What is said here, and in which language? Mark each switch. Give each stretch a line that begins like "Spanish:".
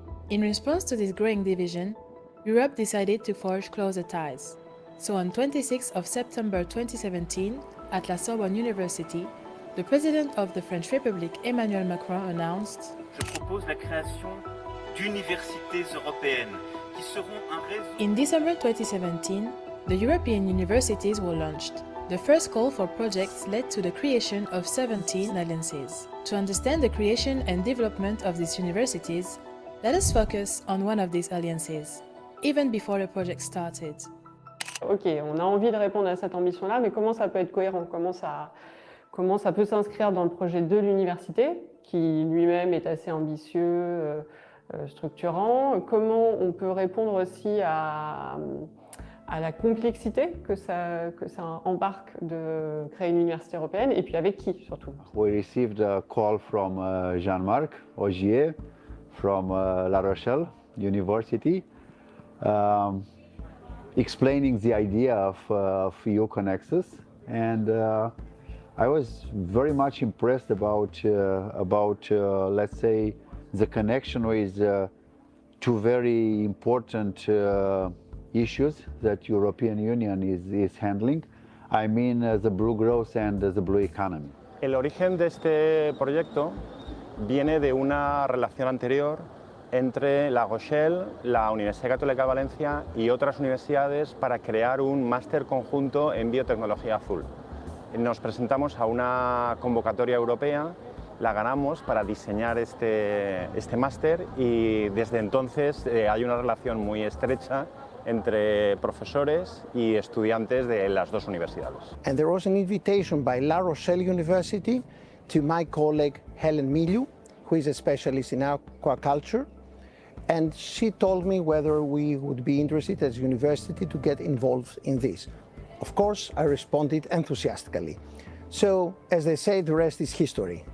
English: In response to this growing division, Europe decided to forge closer ties. So on 26th of September 2017, at La Sorbonne University, the President of the French Republic, Emmanuel Macron, announced
French: Je propose la création d'universités européennes qui seront un réseau.
English: In December 2017, the European universities were launched. The first call for projects led to the creation of 17 alliances. To understand the creation and development of these universities, let us focus on one of these alliances, even before the project started.
French: Ok, on a envie de répondre à cette ambition-là, mais comment ça peut être cohérent? Comment ça peut s'inscrire dans le projet de l'université, qui lui-même est assez ambitieux, structurant? Comment on peut répondre aussi à la complexité que ça embarque de créer une université européenne, et puis avec qui surtout?
English: We received a call from Jean-Marc Augier from La Rochelle University. explaining the idea of EU-CONEXUS, and I was very much impressed about let's say, the connection with two very important issues that European Union is handling. I mean the blue growth and the blue economy.
Spanish: El origen de este proyecto viene de una relación anterior entre La Rochelle, la Universidad Católica de Valencia y otras universidades para crear un máster conjunto en biotecnología azul. Nos presentamos a una convocatoria europea, la ganamos para diseñar este máster y desde entonces hay una relación muy estrecha entre profesores y estudiantes de las dos universidades.
English: And there was an invitation by La Rochelle University to my colleague Helen Miliu, who is a specialist in aquaculture, and she told me whether we would be interested as a university to get involved in this. Of course, I responded enthusiastically. So, as they say, the rest is history.